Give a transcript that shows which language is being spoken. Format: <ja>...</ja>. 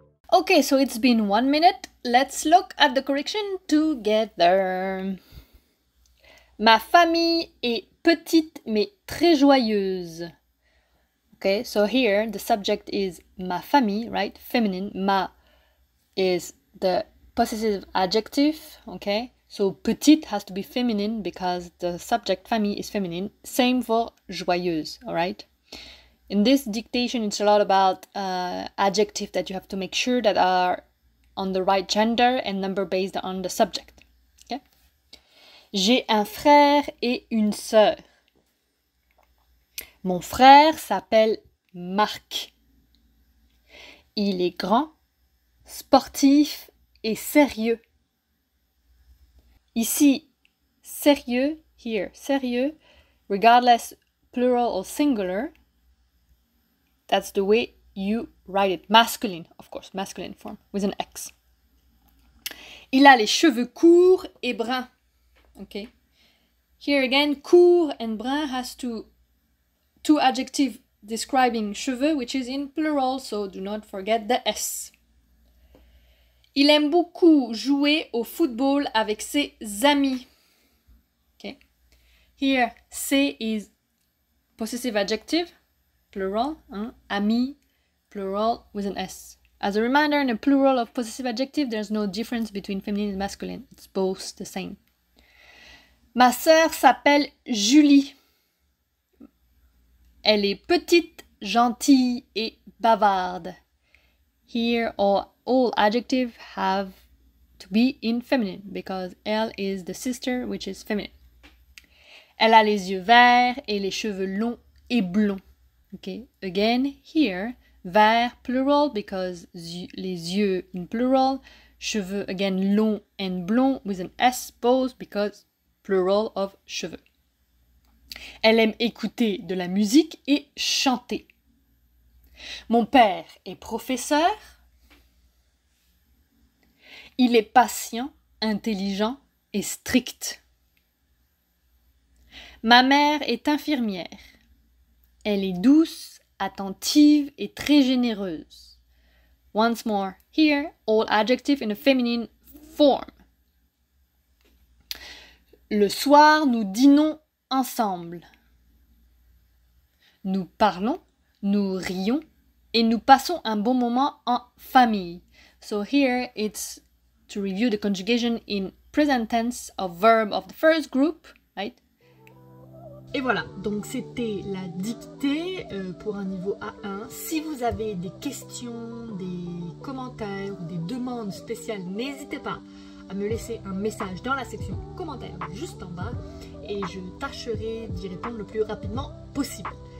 <en>Okay, so it's been 1 minute. Let's look at the correction together.</en> <fr>Ma famille est petite mais très joyeuse.</fr> <en>Okay, so here the subject is</en> <fr>ma famille,</fr> <en>right? Feminine. Ma is the possessive adjective, okay? So petite has to be feminine because the subject famille is feminine. Same for joyeuse, all right? In this dictation, it's a lot about adjectives that you have to make sure that are on the right gender and number based on the subject.</en> <fr>Okay? J'ai un frère et une sœur. Mon frère s'appelle Marc. Il est grand, sportif et sérieux.</fr> <en>Ici, sérieux, here, sérieux, regardless plural or singular, that's the way you write it. Masculine, of course, masculine form, with an X.</en> <fr>Il a les cheveux courts et bruns.</fr> <en>Okay. Here again, court and brun has two adjectives describing cheveux, which is in plural, so do not forget the S.</en> <fr>Il aime beaucoup jouer au football avec ses amis.</fr> <en>Okay. Here, c'est is possessive adjective, plural, ami, plural with an S. As a reminder, in a plural of possessive adjective, there's no difference between feminine and masculine. It's both the same.</en> <fr>Ma sœur s'appelle Julie. Elle est petite, gentille et bavarde.</fr> <en>Here, all adjectives have to be in feminine because elle is the sister, which is feminine.</en> <fr>Elle a les yeux verts et les cheveux longs et blonds.</fr> <en>Okay, again, here, vert, plural, because</en> <fr>les yeux</fr> <en>in plural, cheveux, again, longs and blonds with an S, both, because plural of cheveux.</en> <fr>Elle aime écouter de la musique et chanter. Mon père est professeur. Il est patient, intelligent et strict. Ma mère est infirmière. Elle est douce, attentive et très généreuse.</fr> <en>Once more, here, all adjective in a feminine form.</en> <fr>Le soir, nous dînons ensemble. Nous parlons, nous rions et nous passons un bon moment en famille.</fr> <en>So here it's to review the conjugation in present tense of verb of the first group, right?</en> <fr>Et voilà, donc c'était la dictée pour un niveau A1. Si vous avez des questions, des commentaires ou des demandes spéciales, n'hésitez pas à me laisser un message dans la section commentaires juste en bas et je tâcherai d'y répondre le plus rapidement possible.</fr>